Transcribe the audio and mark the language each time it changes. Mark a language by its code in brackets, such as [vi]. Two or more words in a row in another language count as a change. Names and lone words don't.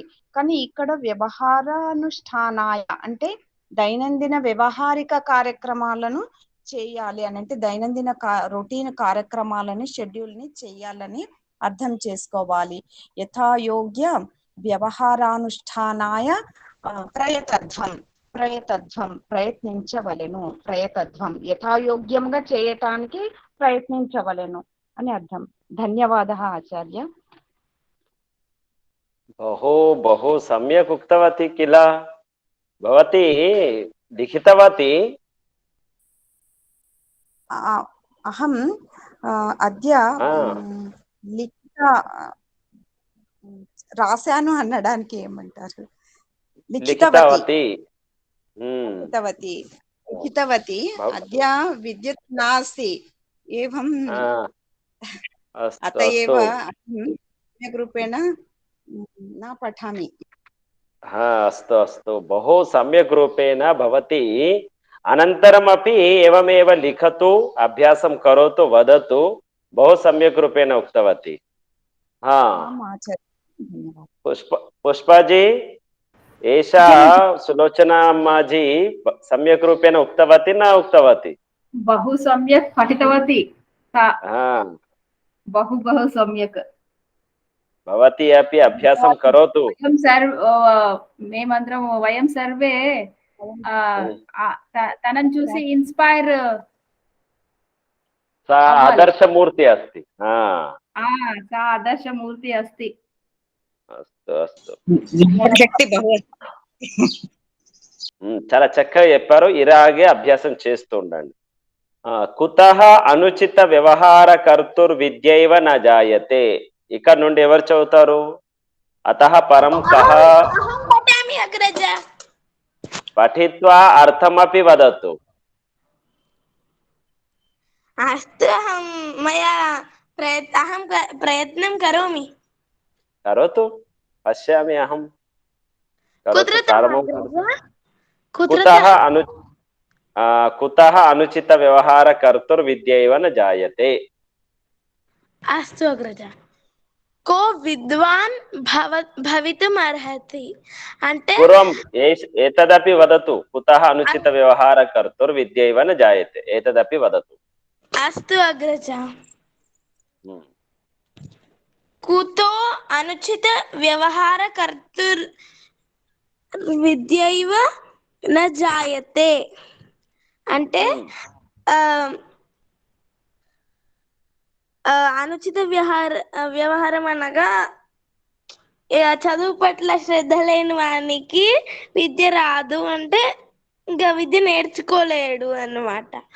[te] కానీ ఇక్కడ వ్యవహారానుష్ఠానాయ అంటే దైనందిన వ్యవహారిక కార్యక్రమాలను చేయాలి అని అంటే దైనందిన రొటీన్ కార్యక్రమాలని షెడ్యూల్ని చెయ్యాలని అర్థం చేసుకోవాలి. [sa] యథాయోగ్య వ్యవహారానుష్ఠానాయ ప్రయతధ్వం ప్రయత్నించవలెను. [te] ప్రయతధ్వం యథాయోగ్యంగా చేయటానికి ప్రయత్నించవలెను అని అర్థం. [sa] ధన్యవాదः ఆచార్య. बहु बहु सम्यक् उक्तवती किल भवती लिखितवती. अहं अद्य लिखित [te] రాశాను అనడానికి ఏమంటారు, [sa] లిఖితవతి అద్య విద్యుత్ నాస్తి ఏవం అత ఏవ सम्यक् रूपेण न पठामि. अस्तु अस्तु, बहु सम्यक् रूपेण भवती अनन्तरमपि एवमेव लिखतु, अभ्यासं करोतु, वदतु. बहु सम्यक् रूपेण उक्तवती. हाँ आम् आचार्य धन्यवादः। पुष्पा जी एषा सुलोचना अम्मा जी सम्यक् रूपेण उक्तवती न उक्तवती? बहु सम्यक् पठितवती सा, हाँ बहु बहु सम्यक्। भवती अपि अभ्यासं करोतु। మేమందరం వయం సర్వే हम्म। [te] తనని చూసి ఇన్స్పైర్ [sa] सा [te] అవ్వాలి. [sa] आदर्शमूर्ति अस्ति। सा ఆదర్శమూర్తి अस्ति। अस्तु अस्तु శక్తి బహు [te] చాలా చక్కగా చెప్పారు. ఇలాగే అభ్యాసం చేస్తూ ఉండండి. [sa] కుతః అనుచిత వ్యవహార కర్తుర్ విద్యైవ న జాయతే. [te] ఇక్కడ నుండి ఎవరు చదువుతారు? [sa] అతః పరం కః अहं पठामि अग्रज। పఠిత్వా అర్థమపి వదతు. अस्तु अहं प्रयत्नं करोमि। కరోతు పశ్యామి అహం. కరోతు कुत्रतः [te] ప్రారంభం [sa] अग्रज? కుతః అను కుతః అనుచిత వ్యవహార కర్తుర్ విద్యైవ న జాయతే. अस्तु अग्रज। को विद्वान् भवितुम् अर्हति అంటే పూర్వం ఏతదపి వదతు. కుతః అనుచిత వ్యవహార కర్తుర్ విద్యైవ న జాయతే. ఏతదపి వదతు. अस्तु अग्रज। कुतो अनुचित व्यवहार कर्तुर् विद्यैव न जायते [te] అంటే అనుచిత వ్యవహారం అనగా చదువు పట్ల శ్రద్ధ లేని వానికి విద్య రాదు అంటే ఇంకా విద్య నేర్చుకోలేడు అన్నమాట.